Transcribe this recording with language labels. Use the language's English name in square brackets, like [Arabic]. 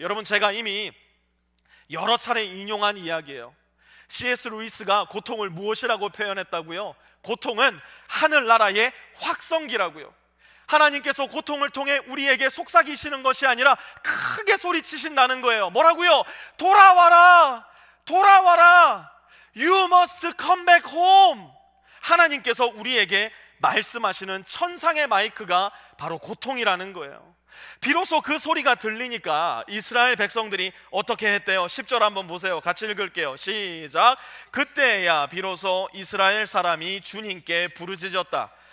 [Korean] 여러분, 제가 이미 여러 차례 인용한 이야기예요. C.S. 루이스가 고통을 무엇이라고 표현했다고요? 고통은 하늘나라의 확성기라고요. 하나님께서 고통을 통해 우리에게 속삭이시는 것이 아니라 크게 소리치신다는 거예요. 뭐라고요? 돌아와라, 돌아와라, [English] You must come back home. [Korean] 하나님께서 우리에게 말씀하시는 천상의 마이크가 바로 고통이라는 거예요. 비로소 그 소리가 들리니까 이스라엘 백성들이 어떻게 했대요? 10절 한번 보세요. 같이 읽을게요. 시작. 그때야 비로소 이스라엘 사람이 주님께 부르짖었다.